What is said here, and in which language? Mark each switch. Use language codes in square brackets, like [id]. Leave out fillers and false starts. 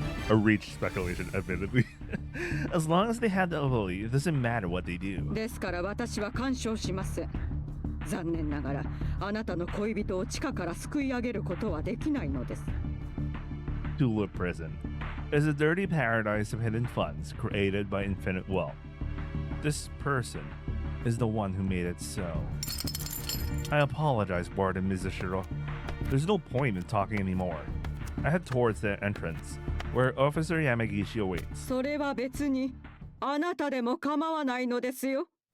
[en] A reach speculation, admittedly. As long as they have the ability, it doesn't matter what they do. [ja] ですから私は干渉しません。残念ながら、あなたの恋人を地下から救い上げることはできないのです。 [en] Tulip Prison is a dirty paradise of hidden funds created by infinite wealth. This person is the one who made it so. I apologize, Warden Mizushiro. There's no point in talking anymore. I head towards the entrance, where Officer Yamagishi awaits. [ja] それは別に、あなたでも構わないのですよ。